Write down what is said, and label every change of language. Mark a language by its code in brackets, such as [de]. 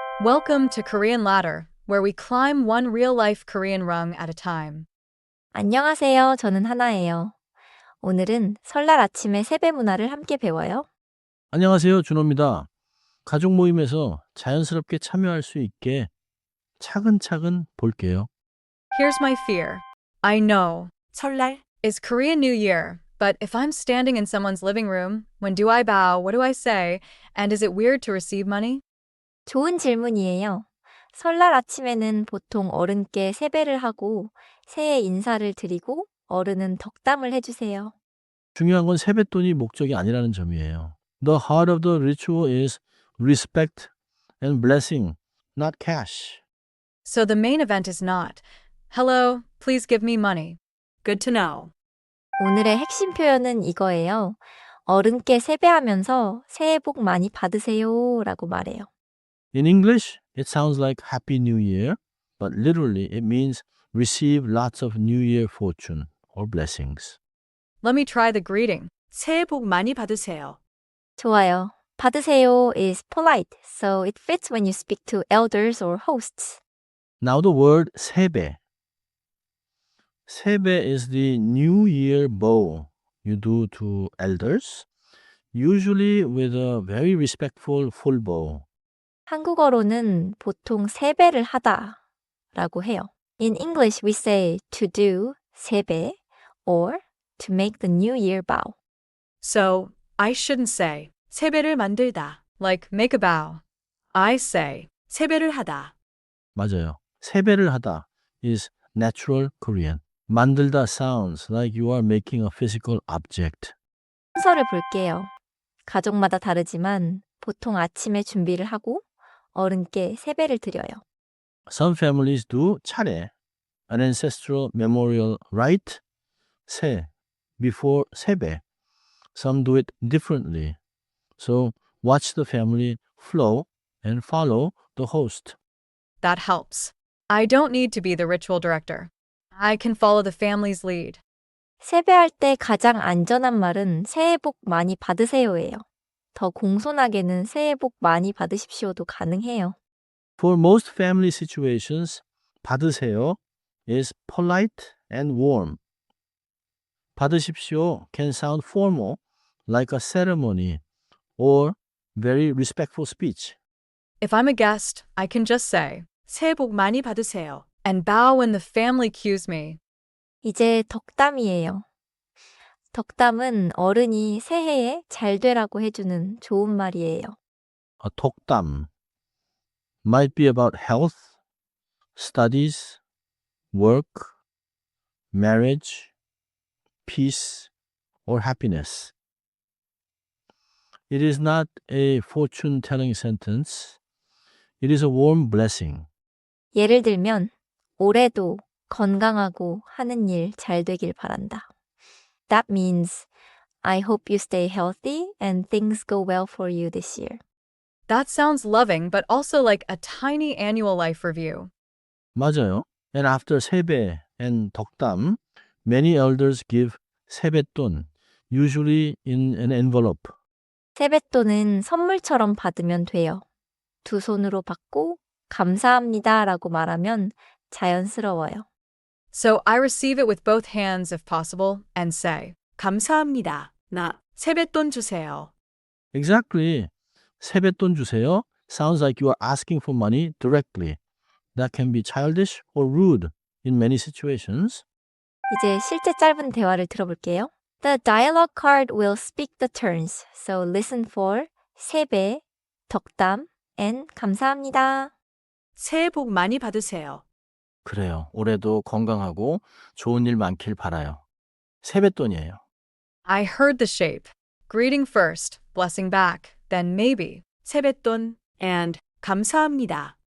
[en] Welcome to Korean Ladder, where we climb one real-life Korean rung at a time. [ko] 안녕하세요. 저는 하나예요. 오늘은 설날 아침에 세배 문화를 함께 배워요. 안녕하세요. 준호입니다. 가족 모임에서 자연스럽게 참여할 수 있게 차근차근 볼게요. [en] Here's my fear. I know [ko] 설날, [en] is Korean New Year, but if I'm standing in someone's living room, when do I bow? What do I say? And is it weird to receive money? [ko] 좋은 질문이에요. 설날 아침에는 보통 어른께 세배를 하고 새해 인사를 드리고 어른은 덕담을 해주세요. 중요한 건 세뱃돈이 목적이 아니라는 점이에요. [en] The heart of the ritual is respect and blessing, not cash. So the main event is not, hello, please give me money. good to know. [ko] 오늘의 핵심 표현은 이거예요. 어른께 세배하면서 새해 복 많이 받으세요 라고 말해요. [en] In English, it sounds like Happy New Year, but literally it means receive lots of New Year fortune or blessings. Let me try the greeting. [ko] 새해 복 많이 받으세요. 좋아요. [en] 받으세요 is polite, so it fits when you speak to elders or hosts. Now the word 세배. 세배 is the New Year bow you do to elders, usually with a very respectful full bow. [ko] 한국어로는 보통 세배를 하다 라고 해요. [en] In English, we say to do, 세배, or to make the new year bow. So, I shouldn't say, [ko] 세배를 만들다, [en] like make a bow. I say, [ko] 세배를 하다. 맞아요. 세배를 하다 [en] is natural Korean. 만들다 sounds like you are making a physical object. [ko] 순서를 볼게요. 가족마다 다르지만 보통 아침에 준비를 하고 어른께 세배를 드려요. [en] Some families do 차례, an ancestral memorial rite, 세, before 세배. Some do it differently. So watch the family flow and follow the host. That helps. I don't need to be the ritual director. I can follow the family's lead. [ko] 세배할 때 가장 안전한 말은 새해 복 많이 받으세요예요. 더 공손하게는 새해 복 많이 받으십시오도 가능해요. [en] For most family situations, 받으세요 is polite and warm. 받으십시오 can sound formal, like a ceremony, or very respectful speech. If I'm a guest, I can just say, [ko] 새해 복 많이 받으세요. [en] and bow when the family cues me. [ko] 이제 덕담이에요. 덕담은 어른이 새해에 잘 되라고 해주는 좋은 말이에요. [en] A 덕담 might be about health, studies, work, marriage, peace, or happiness. It is not a fortune-telling sentence. It is a warm blessing. [ko] 예를 들면 올해도 건강하고 하는 일 잘 되길 바란다. [en] That means I hope you stay healthy and things go well for you this year. That sounds loving, but also like a tiny annual life review. [ko] 맞아요. [en] And after 세배 and 덕담, many elders give 세뱃돈, usually in an envelope. [ko] 세뱃돈은 선물처럼 받으면 돼요. 두 손으로 받고 감사합니다 라고 말하면 자연스러워요. [en] So I receive it with both hands if possible and say, [ko] 감사합니다. 나 세뱃돈 주세요. [en] Exactly. [ko] 세뱃돈 주세요 [en] sounds like you are asking for money directly. That can be childish or rude in many situations. [ko] 이제 실제 짧은 대화를 들어볼게요. [en] The dialogue card will speak the turns, so listen for 세배, 덕담, and 감사합니다. [ko] 새해 복 많이 받으세요. 그래요. 올해도 건강하고 좋은 일 많길 바라요. 세뱃돈이에요. [en] I heard the shape. Greeting first, blessing back, then maybe. [ko] 세뱃돈 and 감사합니다.